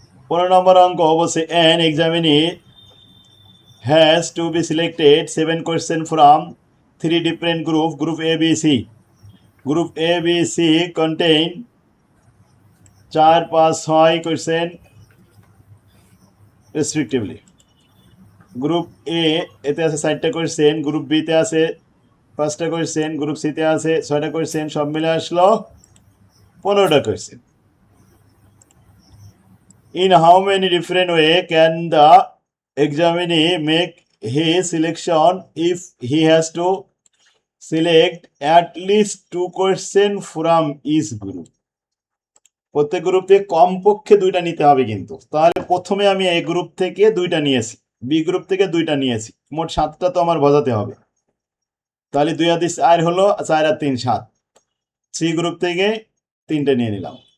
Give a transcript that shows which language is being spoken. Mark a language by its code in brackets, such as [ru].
[bn] 15 নম্বর অঙ্ক বলছে [en] an examinee has to be selected 7 question from 3 different group A B C. Group A B C contain 4 5 6 question respectively. [bn] Group এ এতে আছে 4টা question, group B তে আছে 5টা কোয়েশ্চেন, গ্রুপ সি তে আছে 6টা কোয়েশ্চেন, সব মিলে আসলো 15টা question. [en] In how many different way can the examinee make his selection if he has to select at least 2 question from each group? [bn] প্রত্যেক গ্রুপ থেকে কমপক্ষে 2টা নিতে হবে কিন্তু। তাহলে প্রথমে আমি এ গ্রুপ থেকে 2টা নিয়েছি, বি গ্রুপ থেকে 2টা নিয়েছি, মোট 7টা তো আমার বোঝাতে হবে। তাহলে 2 আর 2 4 হলো, 4 আর 3 7। সি গ্রুপ থেকে 3টে নিয়ে নিলাম।